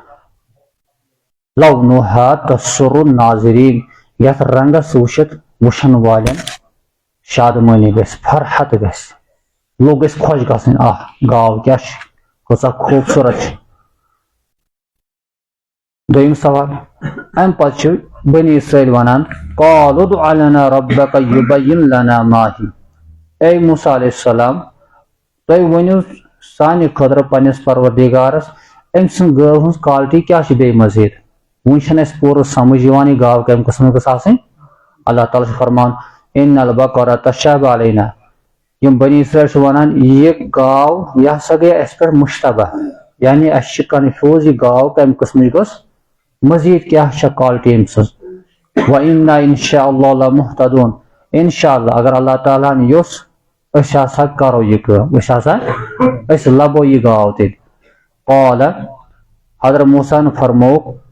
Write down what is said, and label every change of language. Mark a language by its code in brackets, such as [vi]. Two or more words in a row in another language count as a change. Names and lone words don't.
[ar] لونها تسر الناظرین [ks] یتھ رنگس وٕچھِتھ وٕچھن والٮ۪ن شادمٲنی گژھِ فرحت گژھِ لوٗکھ گژھِ خۄش گژھٕنۍ گاو کیٛاہ چھِ کۭژاہ خوٗبصوٗرت چھِ دوٚیِم سوال امہِ پتہٕ چھِ بنی اسرٲیل ونان [ar] قالوا ادع لنا ربك يبين لنا ما هي [ks] اے موسیٰ [ar] علیہ السلام [ks] تُہۍ ؤنِو سانہِ خٲطرٕ پننِس پروردگارس أمۍ سٕنٛز گٲو ہٕنٛز کالٹی کیٛاہ چھِ بیٚیہِ مزیٖد وُنہِ چھنہٕ اَسہِ پوٗرٕ سمجھ یِوان یہِ گاو کمہِ قٕسمٕچ گٔژھ آسٕنۍ اللہ تعالیٰ چھُ فرمان ان [ar] البقرۃ تشابہ علینا [ks] یِم بنی اسرٲیل چھِ ونان یہِ گاو یہِ ہسا گٔے اسہِ پٮ۪ٹھ مشتبہ یعنی اسہِ چھِ کنفیوٗز یہِ گاو کمہِ قٕسمٕچ گٔژھ مزیٖد کیٛاہ چھےٚ کالٹی أمۍ سٕنٛز [ar] وَإِنَّا اِنشاء اللہ لَمُہْتَدوٗن انشاء اللہ [ks] اگر اللہ تعالیٰ ہن یوٚژھ أسۍ ہسا کرو یہِ کٲم أسۍ لبو یہِ گاو تیٚلہِ قال حضرت موسیٰ ہن فرمووُکھ